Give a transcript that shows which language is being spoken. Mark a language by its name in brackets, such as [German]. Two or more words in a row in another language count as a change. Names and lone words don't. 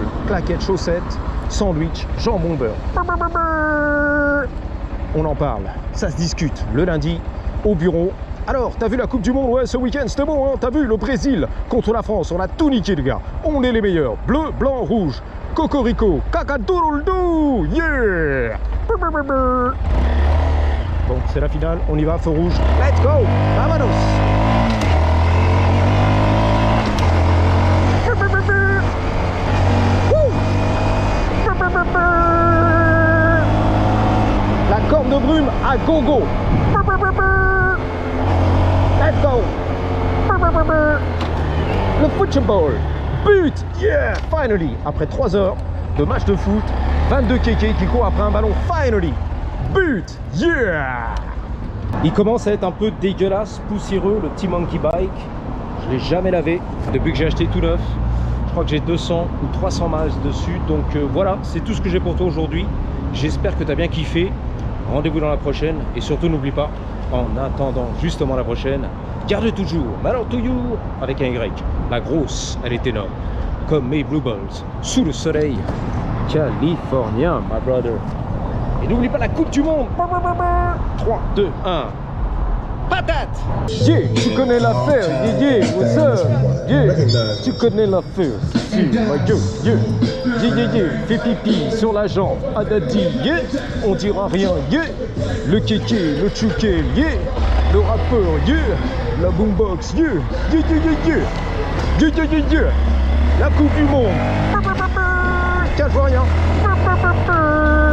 [French] Claquettes, chaussettes. Sandwich, jambon beurre. On en parle, ça se discute le lundi au bureau. Alors, t'as vu la Coupe du Monde? Ouais, ce week-end, c'était bon, hein? T'as vu le Brésil contre la France? On a tout niqué, les gars. On est les meilleurs. Bleu, blanc, rouge. Cocorico. Cacadoulou. Yeah. Bon, c'est la finale. On y va, feu rouge. [English] Let's go. Vamonos. [French] La corne de brume à gogo. [English] Let's go. [French] Le football. [English] But. Yeah. Finally. [French] Après 3 heures de match de foot, 22 kékés qui courent après un ballon. [English] Finally. But. Yeah. [French] Il commence à être un peu dégueulasse, poussiéreux, le petit [English] monkey bike. [French] Je l'ai jamais lavé depuis que j'ai acheté tout neuf. Je crois que j'ai 200 ou 300 miles dessus. Donc voilà, c'est tout ce que j'ai pour toi aujourd'hui. J'espère que tu as bien kiffé. Rendez-vous dans la prochaine. Et surtout, n'oublie pas, en attendant justement la prochaine, garde toujours Malheur to You avec un Y. La grosse, elle est énorme. Comme mes Blue Balls. Sous le soleil californien, [English] my brother. [French] Et n'oublie pas la Coupe du Monde. 3, 2, 1. Patate! Yeah, tu connais l'affaire, [English] yeah, what's up? Yeah, [French] tu connais l'affaire, si, [English] my girl, yeah, [French] fais pipi sur la jambe, Adadi, yeah, on dira rien, yeah, le kéké, le tchouké, yeah, le rappeur, yeah, la boombox, yeah, la Coupe du Monde, cache rien.